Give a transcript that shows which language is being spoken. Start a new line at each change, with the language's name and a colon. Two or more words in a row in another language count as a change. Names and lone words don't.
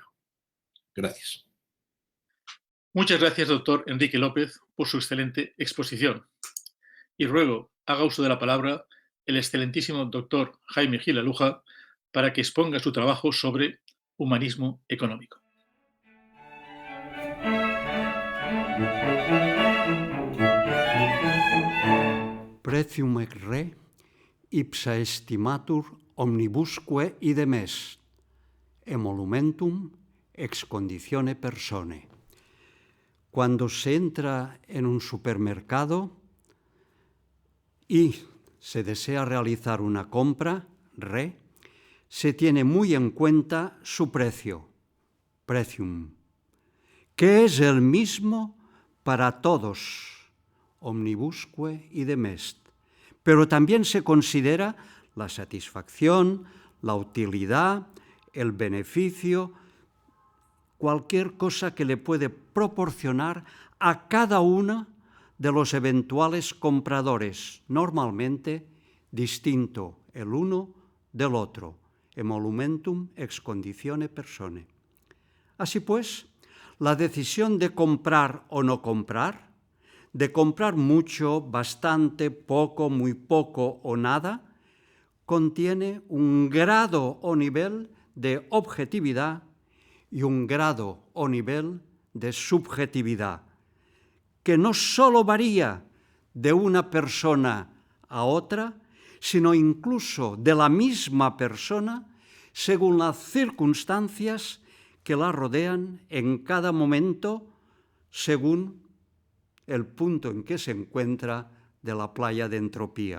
Spanish: Gracias. Muchas gracias, doctor Enrique López, por su excelente exposición. Y ruego haga uso de la palabra el excelentísimo doctor Jaime Gilaluja para que exponga su trabajo sobre humanismo económico.
Latin: Precium ec re, ipsa estimatur omnibusque idem est, emolumentum ex conditione persone.
Spanish: Cuando se entra en un supermercado y se desea realizar una compra, se tiene muy en cuenta su precio, precium, que es el mismo para todos,
Latin: omnibusque idem est,
Spanish: pero también se considera la satisfacción, la utilidad, el beneficio, cualquier cosa que le puede proporcionar a cada uno de los eventuales compradores, normalmente distinto el uno del otro,
Latin: emolumentum ex conditione persone.
Spanish: Así pues, la decisión de comprar o no comprar, de comprar mucho, bastante, poco, muy poco o nada, contiene un grado o nivel de objetividad y un grado o nivel de subjetividad, que no solo varía de una persona a otra, sino incluso de la misma persona según las circunstancias que la rodean en cada momento, según el punto en que se encuentra de la playa de entropía.